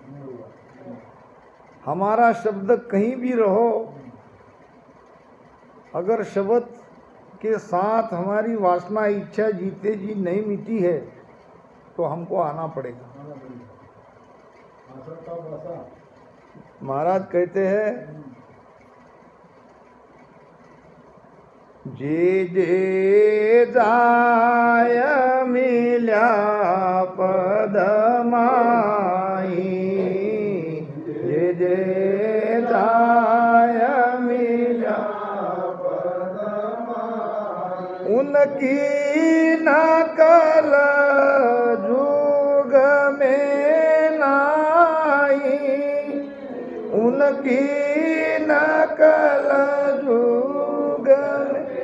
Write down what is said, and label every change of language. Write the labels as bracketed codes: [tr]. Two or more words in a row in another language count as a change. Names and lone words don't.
[hi] हमारा शब्द कहीं भी रहो, अगर शब्द के साथ हमारी वासना इच्छा जीते जी नहीं मिटी है तो हमको आना पड़ेगा। महाराज कहते हैं, जे जे जाय मिल्या पद माई। जे जे जाय मिल्या पद माई। उनकी नकल जुग में नाई। उनकी नकल जुग में।